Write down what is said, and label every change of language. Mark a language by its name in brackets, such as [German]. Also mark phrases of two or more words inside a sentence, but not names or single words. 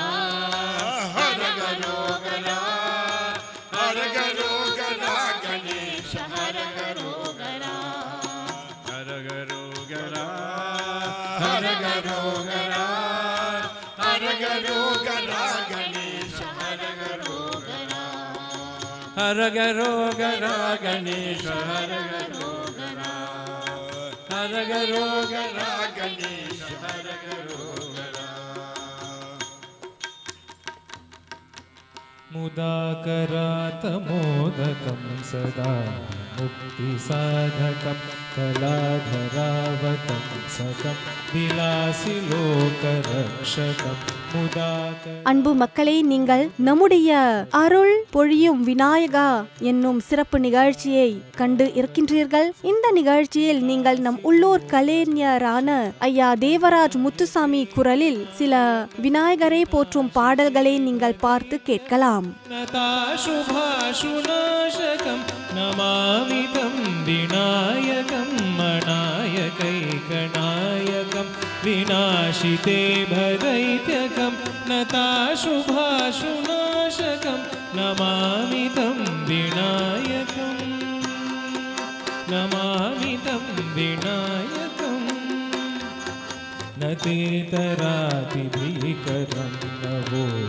[Sanskrit] Haragarogara Haragarogara Ganesha Haragarogara Haragarogara Haragarogara Haragarogara Ganesha Haragarogara Haragarogara Ganesha Haragarogara Haragarogara Ganesha Haragarogara मुदाकरातमोदकं सदा मुक्तिसाधकं कलाधरावतं सकं विलासिलोकरक्षकं मुदाकर [Tamil] அன்பு மக்களே, நீங்கள் நம்முடைய அருள் பொழியும் விநாயகா என்னும் சிறப்பு நிகழ்ச்சியை கண்டு இருக்கின்றீர்கள். இந்த நிகழ்ச்சியில் நீங்கள் நம் உள்ளூர் கலைஞரான ஐயா தேவராஜ் முத்துசாமி குரலில் சில விநாயகரை போற்றும் பாடல்களை நீங்கள் பார்த்து கேட்கலாம். [Sanskrit] नताशुभाशुनाशकं नमामि तं विनायकं मनायकैकनायकं विनाशिते भदैत्यकं नताशुभाशुनाशकं नमामि तं विनायकं नमामि तं विनायकं न तेतरातिभीकरं नवो